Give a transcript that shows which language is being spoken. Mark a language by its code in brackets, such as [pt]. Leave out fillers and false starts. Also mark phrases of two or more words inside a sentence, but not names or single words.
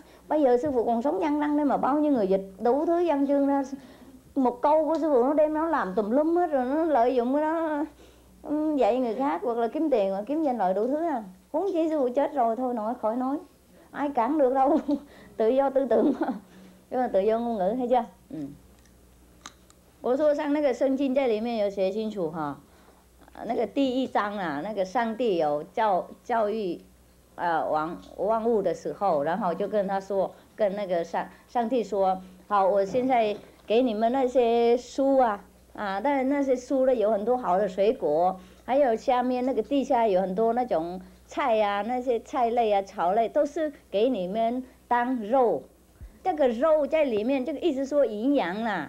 [vi] Bây giờ sư phụ còn sống văn năng đấy mà bao nhiêu người dịch đủ thứ văn chương ra, một câu của sư phụ nó đem nó làm tùm lum hết, rồi nó lợi dụng cái đó dạy người khác, hoặc là kiếm tiền, hoặc kiếm danh lợi đủ thứ à. Huống chi sư phụ chết rồi thôi khỏi nói, ai cản được đâu. Tự do tư tưởng chứ mà tự do ngôn ngữ, thấy chưa? [zh] 我说像那个圣经在里面有写清楚哈，那个第1章啊，那个上帝有教育万物的时候，然后就跟他说，跟那个上帝说，好，我现在给你们那些书但是那些书呢有很多好的水果，还有下面那个地下有很多那种菜啊，那些菜类啊、草类都是给你们当肉，这个肉在里面，这个意思说营养啦。